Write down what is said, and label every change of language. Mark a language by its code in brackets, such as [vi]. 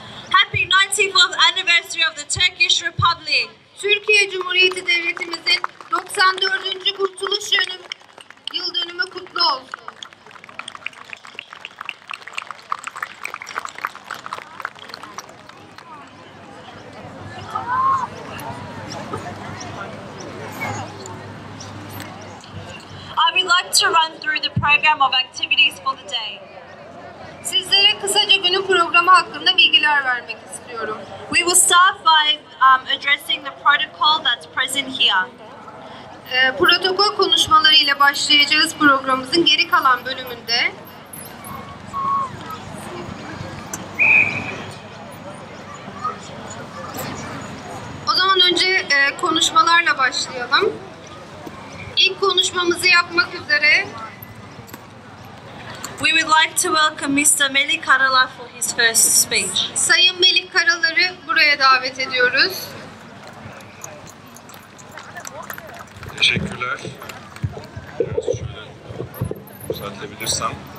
[en] Happy 94th anniversary of the Turkish Republic. [tr] Türkiye Cumhuriyeti Devletimizin 94. kurtuluş yıl dönümü kutlu olsun. [en] I would like to run through the program of activities for the day. [tr] Sizlere kısaca günün programı hakkında bilgiler vermek istiyorum. [en] We will start by addressing the protocol that's present here. [tr] Protokol konuşmaları ile başlayacağız programımızın geri kalan bölümünde. O zaman önce konuşmalarla başlayalım. İlk konuşmamızı yapmak üzere [en] we would like to welcome Mr. Melih Karalar for his first speech. [tr] Sayın Melih Karalar'ı buraya davet ediyoruz. Teşekkürler. Biraz şöyle düzeltebilirsem.